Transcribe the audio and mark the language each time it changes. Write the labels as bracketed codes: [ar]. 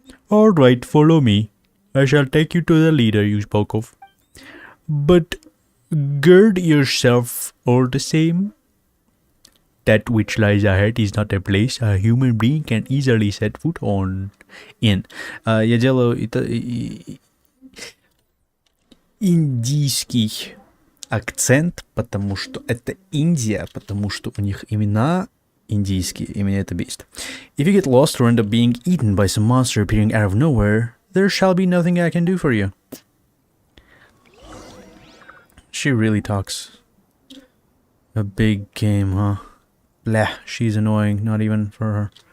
[en] Alright, follow me. I shall take you to the leader you spoke of. But gird yourself all the same. That which lies ahead is not a place a human being can easily set foot on. [ru] Я делаю индийский акцент, потому что это Индия, потому что у них имена индийские, и меня это бесит. [en] If you get lost or end up being eaten by some monster appearing out of nowhere, there shall be nothing I can do for you. She really talks a big game, huh? Blah, she's annoying, not even for her.